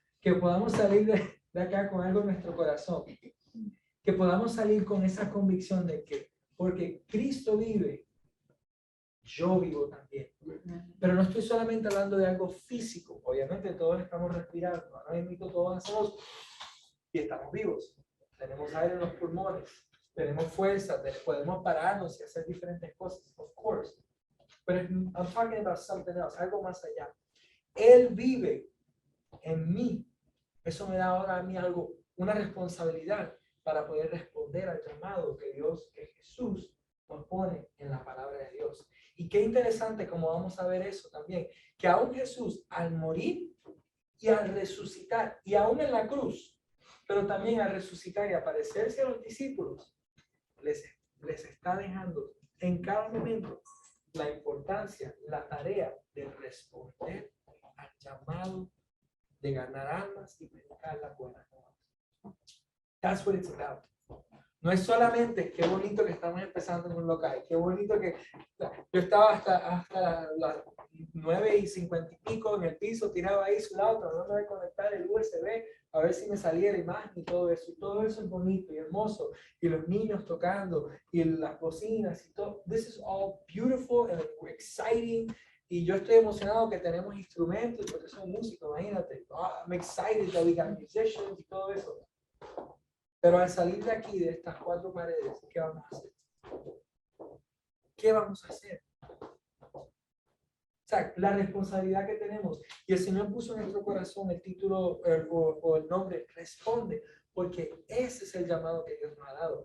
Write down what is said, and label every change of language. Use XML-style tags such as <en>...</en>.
<es>Que podamos salir de acá con algo en nuestro corazón. Que podamos salir con esa convicción de que porque Cristo vive, yo vivo también. Pero no estoy solamente hablando de algo físico. Obviamente todos estamos respirando. Ahora mismo todos hacemos y estamos vivos. Tenemos aire en los pulmones. Tenemos fuerza. Podemos pararnos y hacer diferentes cosas.</es> <en>Of course. Pero I'm talking about something else.</en> <es>Algo más allá. Él vive en mí. Eso me da ahora a mí una responsabilidad para poder responder al llamado que Jesús nos pone en la palabra de Dios. Y qué interesante como vamos a ver eso también, que aún Jesús al morir y al resucitar, y aún en la cruz, pero también al resucitar y aparecerse a los discípulos, les está dejando en cada momento la importancia, la tarea de responder al llamado de ganar almas y predicar la buena nueva.</es> <en>That's what it's about.</en> <es>No es solamente qué bonito que estamos empezando en un local, qué bonito que yo estaba hasta las 9:50 y pico en el piso, tiraba ahí su lado, tratando de conectar el USB a ver si me salía la imagen y todo eso. Y todo eso es bonito y hermoso. Y los niños tocando y las bocinas y todo.</es> <en>This is all beautiful and exciting.</en> <es>Y yo estoy emocionado que tenemos instrumentos porque somos músicos, imagínate.</es> <en>I'm excited that we got musicians</en> <es>y todo eso. Pero al salir de aquí, de estas cuatro paredes, ¿qué vamos a hacer? ¿Qué vamos a hacer? O sea, la responsabilidad que tenemos. Y el Señor puso en nuestro corazón el título o el nombre, responde, porque ese es el llamado que Dios nos ha dado.</es>